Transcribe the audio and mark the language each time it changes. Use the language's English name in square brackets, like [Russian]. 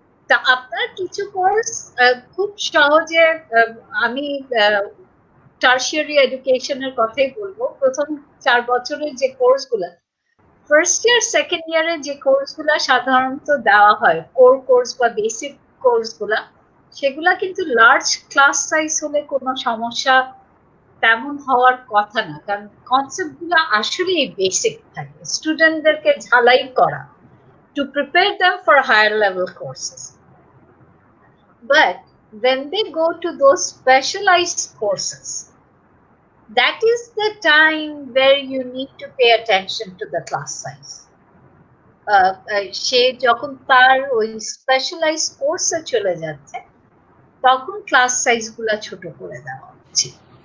[Bangla] তা আপনার কিছু কোর্স খুব সহজে, আমি টার্সিয়ারি এডুকেশনের কথাই বলবো, প্রথম 4 বছরের যে কোর্সগুলো, ফার্স্ট ইয়ার সেকেন্ড ইয়ারে যে কোর্সগুলো সাধারণত দেওয়া হয়, কোর কোর্স বা বেসিক কোর্সগুলা, সেগুলা কিন্তু লার্জ ক্লাস সাইজ হলে কোনো সমস্যা তেমন হওয়ার কথা না, কারণ কনসেপ্টগুলো আসলেই বেসিক থাকে, স্টুডেন্টদেরকে ঝালাই করা [English] to prepare them for higher level courses. But when they go to those specialized courses, that is the time where you need to pay attention to the class size. [Bangla] সে যখন তার ওই স্পেশালাইজ কোর্সে চলে যাচ্ছে, তখন ক্লাস সাইজ গুলা ছোট করে দেওয়া উচিত।